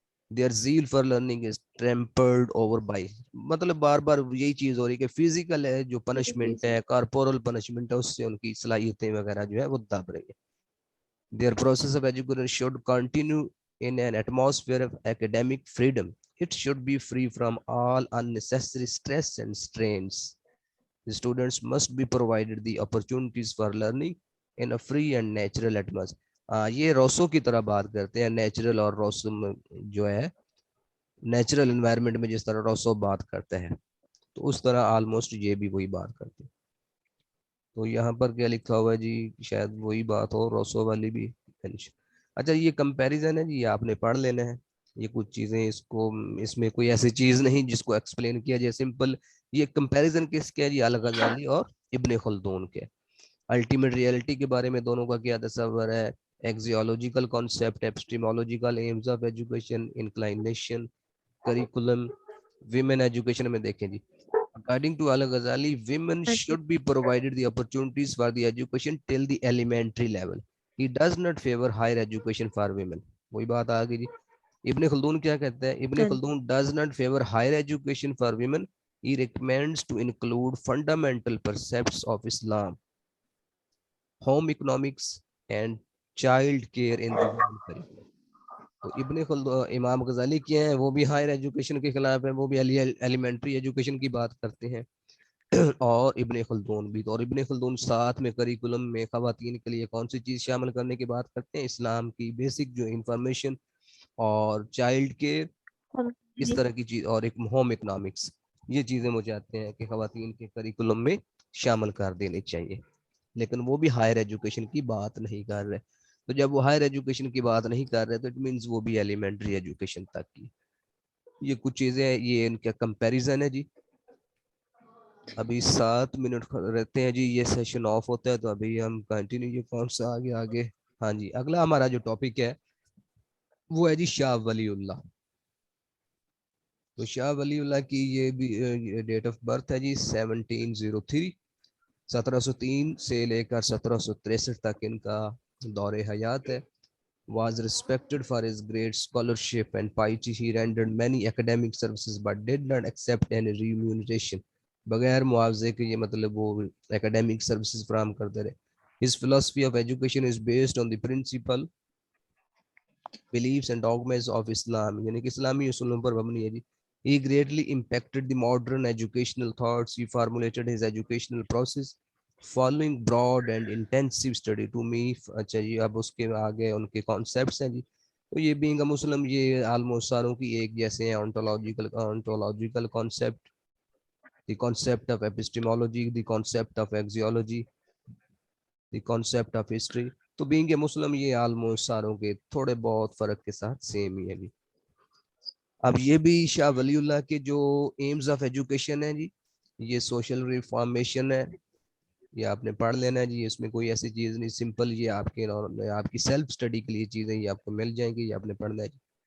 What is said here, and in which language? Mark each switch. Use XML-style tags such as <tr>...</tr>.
<en>Their zeal for learning is tempered over by,</en> <ur>مطلب بار بار یہی چیز ہو رہی ہے کہ فزیکل ہے جو پنشمنٹ ہے, کارپورل پنشمنٹ ہے, اس سے ان کی صلاحیتیں وغیرہ جو ہے وہ دب رہی ہے.</ur> <en>Their process of education should continue in an atmosphere of academic freedom. It should be free from all unnecessary stress and strains. The students must be provided the opportunities for learning in a free and natural atmosphere.</en> <ur>یہ Rousseau کی طرح بات کرتے ہیں, natural اور Rousseau جو ہے natural environment میں جس طرح روسو بات کرتے ہیں, تو اس طرح آلموسٹ یہ بھی وہی بات کرتے ہیں. تو یہاں پر کیا لکھا ہوا ہے جی, شاید وہی بات ہو روسو والی بھی. اچھا, یہ کمپیریزن ہے جی, یہ آپ نے پڑھ لینا ہے. یہ کچھ چیزیں اس میں کوئی ایسی چیز نہیں جس کو ایکسپلین کیا جائے, سمپل یہ کمپیریزن کس کے ہے جی, الغزالی اور ابن خلدون کے. الٹیمیٹ ریئلٹی کے بارے میں دونوں کا کیا تصور ہے, ایکزیولوجیکل concept, ایپسٹیمولوجیکل Ms of education, انکلائنیشن, curriculum, women education میں دیکھیں جی.</ur> <en>According to Al-Ghazali, women should be provided the opportunities for the education till the elementary level. He does not favor higher education for women.</en> <ur>وہی بات آ گئی جی.</ur> <en>Ibn Khaldun</en> <ur>کیا کہتا ہے؟</ur> <en>Ibn Khaldun does not favour higher education for women. He recommends to include fundamental precepts of Islam, home economics and child care in the curriculum.</en> <ur>تو ابن خلدون امام غزالی کیا ہیں؟ وہ بھی ہائر ایجوکیشن کے خلاف ہیں, وہ بھی ایلیمنٹری ایجوکیشن کی بات کرتے ہیں. اور ابن خلدون بھی. اور ابن خلدون ساتھ میں کریکولم میں خواتین کے لیے کون سی چیز شامل کرنے کی بات کرتے ہیں؟ اسلام کی بیسک جو انفارمیشن اور چائلڈ کیئر, اس طرح کی چیز, اور ایک ہوم اکنامکس. یہ چیزیں وہ چاہتے ہیں کہ خواتین کے کریکولم میں شامل کر دینی چاہیے. لیکن وہ بھی ہائر ایجوکیشن کی بات نہیں کر رہے. تو جب وہ ہائر ایجوکیشن کی بات نہیں کر رہے تو اٹ مینس وہ بھی ایلیمنٹری ایجوکیشن تک کی. یہ کچھ چیزیں, یہ ان کا کمپیریزن ہے جی. ابھی 7 منٹ رہتے ہیں جی, یہ سیشن آف ہوتا ہے تو ابھی ہم کنٹینیو. یہ کون سا آگے؟ ہاں جی, اگلا ہمارا جو ٹاپک ہے وہ ہے جی شاہ ولی اللہ. تو شاہ ولی اللہ کی یہ بھی ڈیٹ آف برتھ ہے جی 1703. 1703 سے لے کر 1763 تک ان کا دور حیات ہے.</ur> <en>Was respected for his great scholarship and piety. He rendered many academic services but did not accept any remuneration.</en> <ur>بغیر معاوضے کے, یہ مطلب وہ</ur> <en>academic services</en> <ur>فراہم کرتے رہے.</ur> <en>His philosophy of education is based on the principle, beliefs and dogmas of Islam.</en> <ur>یعنی کہ اسلامی اصولوں پر مبنی ہے جی.</ur> <en>He greatly impacted the modern educational thoughts. He formulated his educational process following broad and intensive study to me.</en> <ur>اچھا جی, اب اس کے آگے ان کے کانسیپٹس ہیں جی. تو یہ بینگ اے مسلم, یہ آلموسٹ ساروں کی ایک جیسے ہیں.</ur> <en>ontological concept, the concept of epistemology, the concept of axiology, the concept of history.</en> <ur>تو بینگ اے مسلم یہ آلموسٹ ساروں کے تھوڑے بہت فرق کے ساتھ سیم ہی ہے جی. اب یہ بھی شاہ ولی اللہ کے جو ایمز آف ایجوکیشن ہیں جی, یہ سوشل ریفارمیشن ہے. یہ آپ نے پڑھ لینا ہے جی, اس میں کوئی ایسی چیز نہیں, سمپل. یہ آپ کی سیلف اسٹڈی کے لیے چیزیں یہ آپ کو مل جائیں گی, یہ آپ نے پڑھنا ہے جی.</ur>